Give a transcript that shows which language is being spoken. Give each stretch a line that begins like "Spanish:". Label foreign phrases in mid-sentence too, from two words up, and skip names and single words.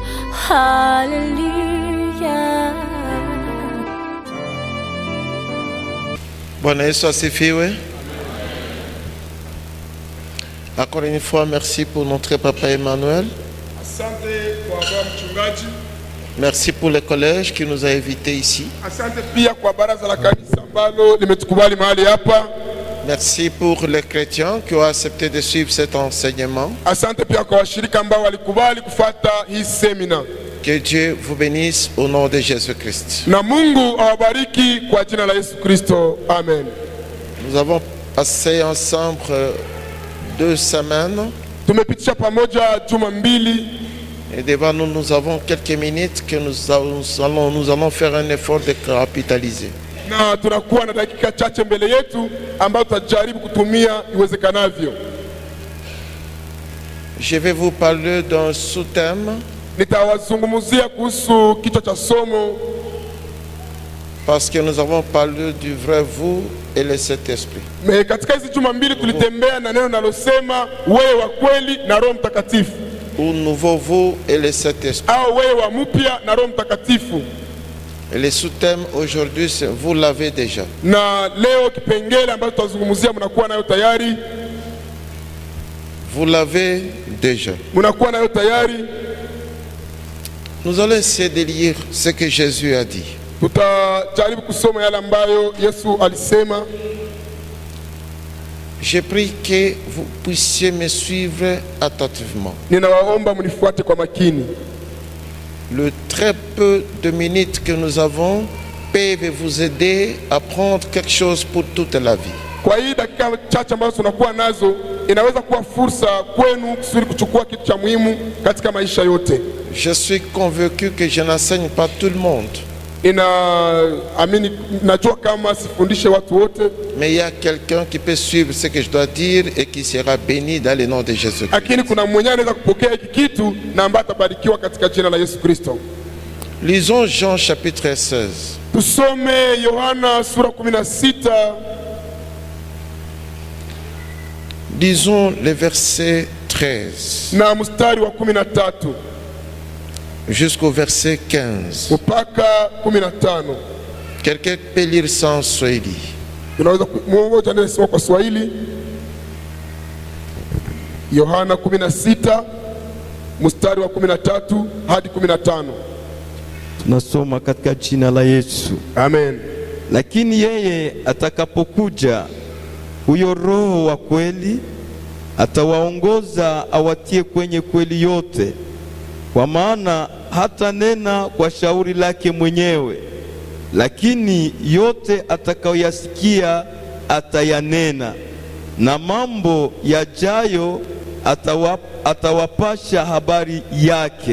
Swahili: Hallelujah. Bwana Yesu asifiwe.
French: Encore une fois, merci pour notre papa Emmanuel.
Swahili: Asante kwa baba mchungaji.
French: Merci pour le collège qui nous a invités ici.
Swahili: Asante pia kwa baraza la kanisa ambalo limetukubali mahali hapa.
French: Merci pour les chrétiens qui ont accepté de suivre cet enseignement.
Swahili: Asante pia kwa washirika ambao walikubali kufuata hii semina.
French: Que Dieu vous bénisse au nom de Jésus-Christ.
Swahili: Na Mungu awabariki kwa jina la Yesu Kristo. Amen.
French: Nous avons passé ensemble 2 semaines.
Swahili: Tumepitisha pamoja juma mbili.
French: Et devant nous, nous avons quelques minutes que nous allons faire un effort de capitaliser.
Swahili: Na tunakuwa na dakika chache mbele yetu ambayo tutajaribu kutumia iwezekanavyo.
French: Je vais vous parler d'un sous-thème.
Swahili: Nitawazungumzia kuhusu kichwa cha somo.
French: Parce que nous avons parlé du vrai vous et le Saint-Esprit.
Swahili: Mais katika hizi juma mbili tulitembea na neno nalosema wewe wa kweli na Roho Mtakatifu.
French: Ou nouveau vous et le Saint-Esprit.
Swahili: Au wewe wa mpya na Roho Mtakatifu.
French: Et le sous-thème aujourd'hui c'est vous l'avez déjà.
Swahili: Na leo kipengele ambacho tutazungumzia mnakuwa nayo tayari.
French: Vous l'avez déjà.
Swahili: Mnakuwa nayo tayari.
French: Nous allons essayer de lire ce que Jésus a dit.
Swahili: Tutajaribu kusoma yale ambayo Yesu alisema.
French: Je prie que vous puissiez me suivre attentivement.
Swahili: Ninawaomba mnifuate kwa makini.
French: Le très peu de minutes que nous avons peuvent vous aider à prendre quelque chose pour toute la vie.
Swahili: Kwa hii dakika chache ambazo tunakuwa nazo inaweza kuwa fursa kwenu kusudi kuchukua kitu cha muhimu katika maisha yote.
French: Je suis convaincu que je n'enseigne pas tout le monde.
Swahili: Najua kama sifundishe watu wote.
French: Mais il y a quelqu'un qui peut suivre ce que je dois dire et qui sera béni dans le nom de Jésus.
Swahili: Lakini kuna mwenye anaweza kupokea hiki kitu na ambaye atabarikiwa katika jina la Yesu Kristo.
French: Lisons Jean chapitre 16.
Swahili: Tusome Yohana sura 16.
French: Disons le verset 13.
Swahili: Na mstari wa 13
French: jusqu'au verset 15.
Swahili: Mpaka 15.
French: Quelqu'un peut lire sans Swahili.
Swahili: Tunaweza mmoja anasoma kwa Swahili. Yohana 16 mstari wa 13 hadi 15. Tunasoma katika jina la Yesu. Amen. Lakini yeye atakapokuja, huyo Roho wa kweli, atawaongoza awatie kwenye kweli yote, kwa maana hata nena kwa shauri lake mwenyewe, lakini yote atakayoyasikia atayanena, na mambo yajayo atawapasha habari yake.